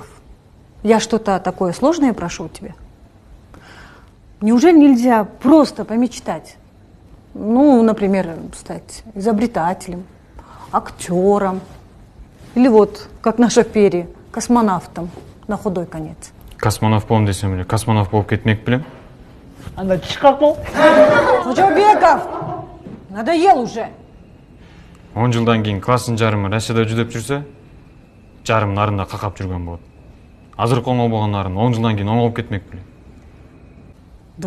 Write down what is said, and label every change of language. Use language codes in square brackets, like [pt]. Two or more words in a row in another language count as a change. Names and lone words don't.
[ru] Я что-то такое сложное прошу у тебя? Неужели нельзя просто помечтать? Ну, например, стать изобретателем, актером. Или вот, как наша Пери, космонавтом на худой конец. [ky] Космонавт болом десем эле, космонавт болуп кетмек белем. Анда чыкак бол. [ru] Аджубеков! Надоел уже! [ky] 10 жылдан кийин класстын жарымы Россияда жүдөп жүрсө, жарым нарында какап жүргөн болот. Азыркы оңой болгон нарын 10 жылдан кийин оңоп кетмек белем.